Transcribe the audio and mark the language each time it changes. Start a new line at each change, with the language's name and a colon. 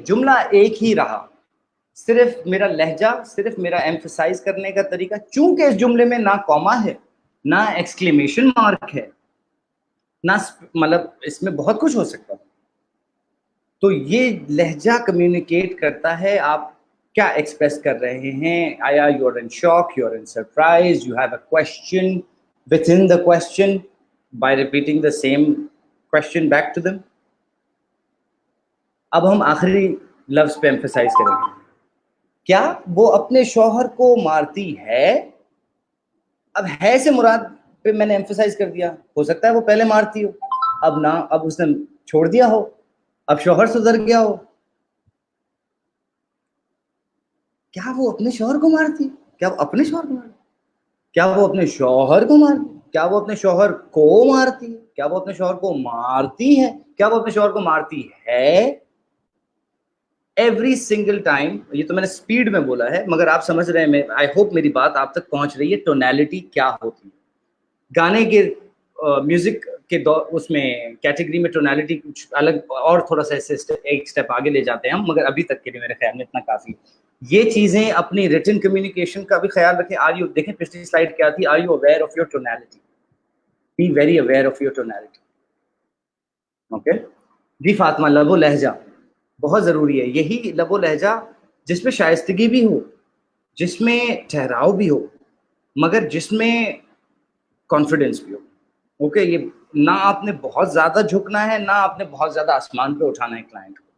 Urdu: جملہ ایک ہی رہا, صرف میرا لہجہ, صرف میرا ایمفسائز کرنے کا طریقہ. چونکہ اس جملے میں نہ کوما ہے, نہ ایکسکلیمیشن مارک ہے, نہ مطلب اس میں بہت کچھ ہو سکتا ہے. تو یہ لہجہ کمیونیکیٹ کرتا ہے آپ کیا ایکسپریس کر رہے ہیں.
English: آیا you are in shock, you are in surprise, you have a question with in the question by repeating the same question back to them.
Urdu: اب ہم آخری لفظ پہ ایمفسائز کریں گے. کیا وہ اپنے شوہر کو مارتی ہے؟ اب ہے سے مراد پہ میں نے ایمفسائز کر دیا. ہو سکتا ہے وہ پہلے مارتی ہو، اب نہ، اب اس نے چھوڑ دیا ہو، اب شوہر سدھر گیا ہو. کیا وہ اپنے شوہر کو مارتی؟ کیا وہ اپنے شوہر کو مارتی؟ کیا وہ اپنے شوہر کو مارتی؟ کیا وہ اپنے شوہر کو مارتی ہے؟ کیا وہ اپنے شوہر کو مارتی ہے؟ کیا وہ اپنے شوہر کو مارتی ہے؟
English: Every single time.
Urdu: یہ تو میں نے اسپیڈ میں بولا ہے مگر آپ سمجھ رہے ہیں.
English: I hope
Urdu: میری بات آپ تک پہنچ رہی ہے. ٹونیلٹی کیا ہوتی ہے گانے کے میوزک کے اس میں کیٹیگری میں ٹونیلٹی کچھ الگ اور تھوڑا سا ایک اسٹیپ آگے لے جاتے ہیں ہم، مگر ابھی تک کے لیے میرے خیال میں اتنا کافی. یہ چیزیں اپنی ریٹن کمیونیکیشن کا بھی خیال رکھیں.
English: are you,
Urdu: دیکھیں پچھلی سلائڈ کیا تھی،
English: Are you aware of your tonality. Be very aware of your tonality.
Urdu: Okay جی فاطمہ، لب و لہجہ بہت ضروری ہے. یہی لب و لہجہ جس میں شائستگی بھی ہو، جس میں ٹھہراؤ بھی ہو، مگر جس میں کانفیڈینس بھی ہو. اوکے یہ نہ آپ نے بہت زیادہ جھکنا ہے، نہ آپ نے بہت زیادہ آسمان پہ اٹھانا ہے کلائنٹ کو.